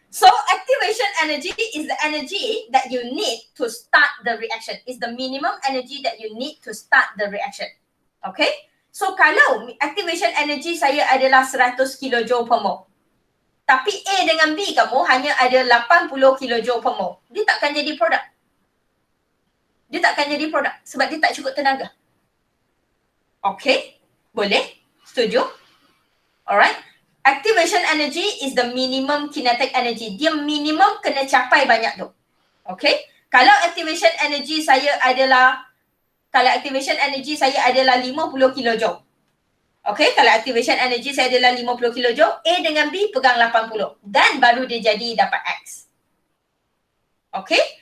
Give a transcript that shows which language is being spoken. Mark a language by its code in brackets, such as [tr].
[en] So, activation energy is the energy that you need to start the reaction. It's the minimum energy that you need to start the reaction. Okay? [ms] So, kalau activation energy saya adalah 100 kJ per mol, tapi A dengan B kamu hanya ada 80 kJ per mol, dia takkan jadi produk. Dia takkan jadi produk sebab dia tak cukup tenaga. Okay? Boleh? Setuju? Alright? [en] Activation energy is the minimum kinetic energy. [ms] Dia minimum kena capai banyak tu. Okay? Kalau activation energy saya adalah 50 kJ. Okay? Kalau activation energy saya adalah 50 kJ, A dengan B pegang 80. Dan baru dia jadi dapat X. Okay?